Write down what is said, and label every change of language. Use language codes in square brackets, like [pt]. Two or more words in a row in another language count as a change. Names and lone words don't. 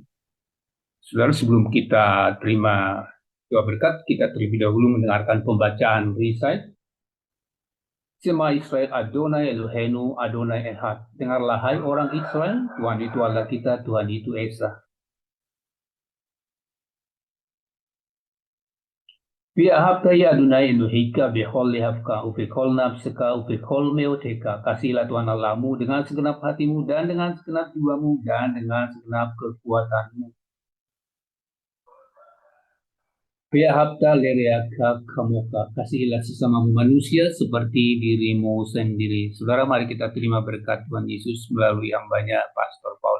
[id] Saudara, sebelum kita terima doa berkat, kita terlebih dahulu mendengarkan pembacaan Risai. [he] שמע ישראל אדוני אלוהינו אדוני אחד. [id] Dengarlah hai orang Israel, Tuhan itu Allah kita, Tuhan itu Esa. [he] ואהבת את אדוני אלוהיך בכל לבבך ובכל נפשך ובכל מאודך. [id] Kasihlah Tuhan Allahmu dengan segenap hatimu dan dengan segenap jiwamu dan dengan segenap kekuatanmu. [he] ואהבת לרעך כמוך. [id] Kasihilah sesamamu manusia seperti dirimu sendiri. Saudara, mari kita terima berkat Tuhan Yesus melalui hambanya Pastor Paul.